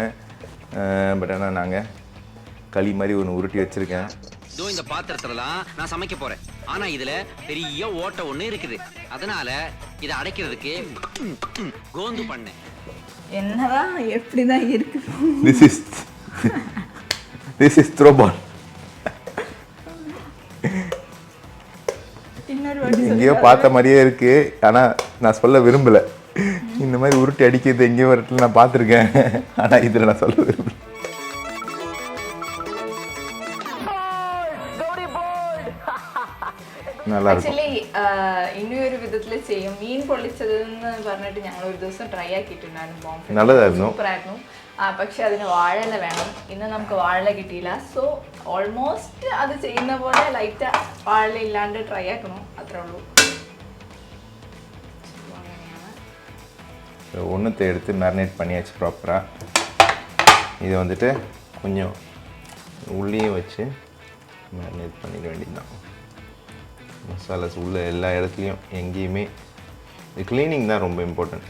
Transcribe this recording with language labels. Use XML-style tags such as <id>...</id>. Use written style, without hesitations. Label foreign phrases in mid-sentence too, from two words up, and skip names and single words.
<ta>பட் ஆனால் நாங்கள் களி மாதிரி ஒன்று உருட்டி வச்சுருக்கேன். இந்த பாத்திரத்துலலாம் நான் சமைக்க போறேன். ஆனா இதுல பெரிய ஓட்டை ஒண்ணு இருக்குது. அதனால இதை அடைக்கிறதுக்கு கோந்து பண்ணேன். என்னதான் எப்படிதான் இருக்கு.</ta> <en>This is throwball.</en> <ta>எங்கேயோ பார்த்த மாதிரியே இருக்கு, ஆனா நான் சொல்ல விரும்பல. இந்த மாதிரி உருட்டி அடிக்கிறது எங்கேயோ ஒரு இடத்துல நான் பார்த்துருக்கேன், ஆனா இதுல நான் சொல்ல விரும்பல. நல்லா இருக்கும்.</ta> <ml>ആക്ച്വലി ഇനിയൊരു വിധത്തിൽ ചെയ്യും. മീൻ പൊള്ളിച്ചതെന്ന് പറഞ്ഞിട്ട് ഞങ്ങൾ ഒരു ദിവസം ട്രൈ ആക്കിയിട്ടുണ്ടായിരുന്നു. നല്ലതായിരുന്നു, സൂപ്പറായിരുന്നു. പക്ഷെ അതിന് വാഴയില വേണം. ഇന്ന് നമുക്ക് വാഴയില കിട്ടിയില്ല.</ml> <en>so almost</en> <ml>അത് ചെയ്യുന്ന പോലെ ലൈറ്റ് വാഴയില ഇല്ലാണ്ട് ട്രൈ ആക്കണം, അത്രേ ഉള്ളൂ.</ml> <ta>ஒன்றுத்தை எடுத்து மேரினேட் பண்ணியாச்சு ப்ராப்பராக. இது வந்துட்டு கொஞ்சம் உள்ளேயே வச்சு மேரினேட் பண்ணிட வேண்டியதுதான். மசாலாஸ் உள்ள எல்லா இடத்துலையும் எங்கேயுமே க்ளீனிங் தான் ரொம்ப இம்பார்ட்டன்ட்.</ta>